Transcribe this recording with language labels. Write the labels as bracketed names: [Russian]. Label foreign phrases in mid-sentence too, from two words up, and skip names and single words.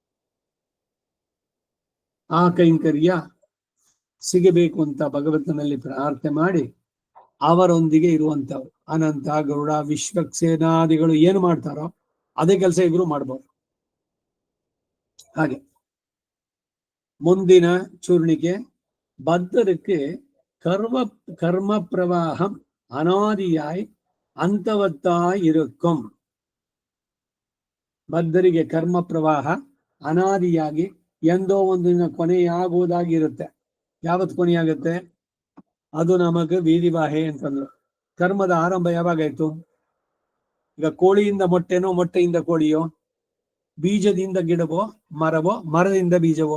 [Kannada] ಆ ಕೈಂಕರ್ಯ ಸಿಗಬೇಕು ಅಂತ ಭಗವಂತನಲ್ಲಿ ಪ್ರಾರ್ಥನೆ ಮಾಡಿ ಅವರೊಂದಿಗೆ ಇರುವಂತವ್ರು ಅನಂತ, ಗರುಡ, ವಿಶ್ವಕ್ಸೇನಾದಿಗಳು ಏನು ಮಾಡ್ತಾರೋ ಅದೇ ಕೆಲಸ ಇವರು ಮಾಡ್ಬೋದು. ಹಾಗೆ ಮುಂದಿನ ಚೂರ್ಣಿಕೆ, [Tamil] பத்தருக்கு கர்ம பிரவாகம் அனாதியாய் ಅಂತವತ್ತಾய் இருக்கும். [Kannada] ಬದ್ಧರಿಗೆ ಕರ್ಮ ಪ್ರವಾಹ ಅನಾದಿಯಾಗಿ ಎಂದೋ ಒಂದಿನ ಕೊನೆಯಾಗುವುದಾಗಿರುತ್ತೆ. ಯಾವತ್ತು ಕೊನೆಯಾಗುತ್ತೆ? ಅದು ನಮಗೆ ಬೀದಿಬಾಹೆ ಅಂತಂದ್ರು. ಕರ್ಮದ ಆರಂಭ ಯಾವಾಗಾಯ್ತು? ಈಗ ಕೋಳಿಯಿಂದ ಮೊಟ್ಟೆನೋ, ಮೊಟ್ಟೆಯಿಂದ ಕೋಳಿಯೋ, ಬೀಜದಿಂದ ಗಿಡವೋ, ಮರವೋ, ಮರದಿಂದ ಬೀಜವೋ?